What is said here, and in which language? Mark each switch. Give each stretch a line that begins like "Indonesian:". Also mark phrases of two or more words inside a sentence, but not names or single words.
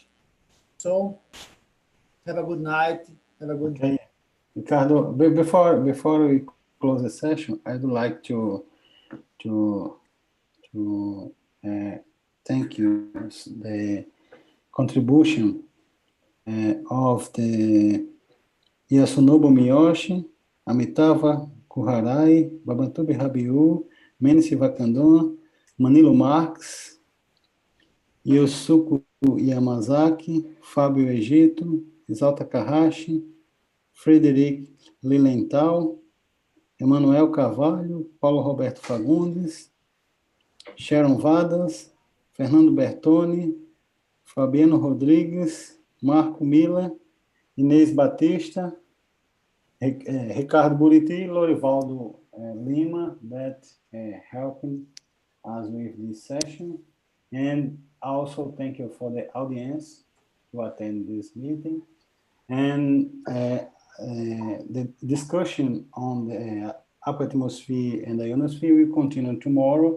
English: So, have a good night. Have a good day. Ricardo, before we close the session, I'd like to thank you the contribution of the Yasunobu Miyoshi, Amitava Kuharai, Babantubi Rabiu, Mensi Vakandon, Manilo Marx, Yosuku Yamazaki, Fábio Egito, Exalta Takahashi, Friederike Lilienthal, Emanuel Carvalho, Paulo Roberto Fagundes, Sharon Vadas, Fernando Bertoni, Fabiano Rodrigues, Marco Mila, Inês Batista, Ricardo Buriti, Lorivaldo Lima, that helped us with this session. And also thank you for the audience to attend this meeting. And the discussion on the upper atmosphere and the ionosphere will continue tomorrow.